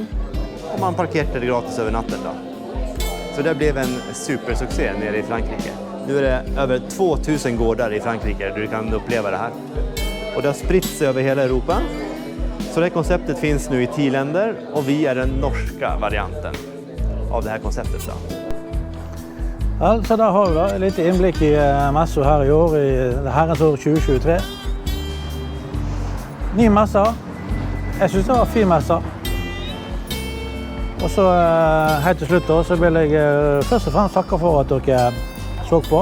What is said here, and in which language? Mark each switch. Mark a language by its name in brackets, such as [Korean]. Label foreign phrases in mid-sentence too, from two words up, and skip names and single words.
[Swedish] Och man parkerade gratis över natten då. Så det blev en supersuccé nere i Frankrike. Nu är det över 2000 gårdar i Frankrike där du kan uppleva det här. Och det har spritt sig över hela Europa. Så det här konceptet finns nu i 10 länder och vi är den norska varianten av det här konceptet då. [Norwegian] Ja, så der har vi da litt innblikk i Messo her i år, i herrens år 2023. Ny messe. Jeg synes det var en fin messe. Og så helt til slutt da, så vil jeg først og fremst takke for at dere så på.